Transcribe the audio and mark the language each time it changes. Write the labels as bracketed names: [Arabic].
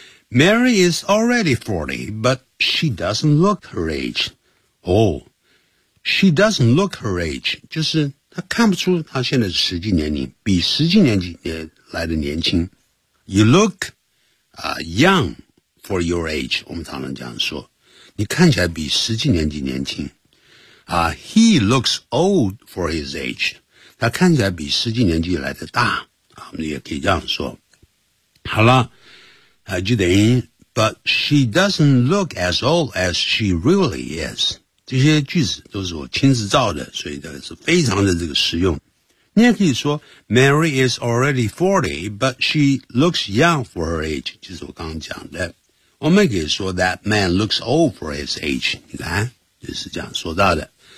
[English] Mary is already 40, but she doesn't look her age. Oh, she doesn't look her age. [Chinese] 就是她看不出她现在是实际年龄，比实际年纪来的年轻。 [English] You look, young for your age. [Chinese] 我们常常这样说。你看起来比实际年纪年轻。 [English] He looks old for his age. [Chinese] 他看起来比实际年纪来的大。我们也可以这样说。好了。就等于 [English] but she doesn't look as old as she really is. [Chinese] 这些句子都是我亲自造的所以这是非常的这个实用。你也可以说 [English] Mary is already 40, but she looks young for her age, [Chinese] 就是我刚刚讲的。我们也可以说 [English] that man looks old for his age, [Chinese] 你看就是这样说到的。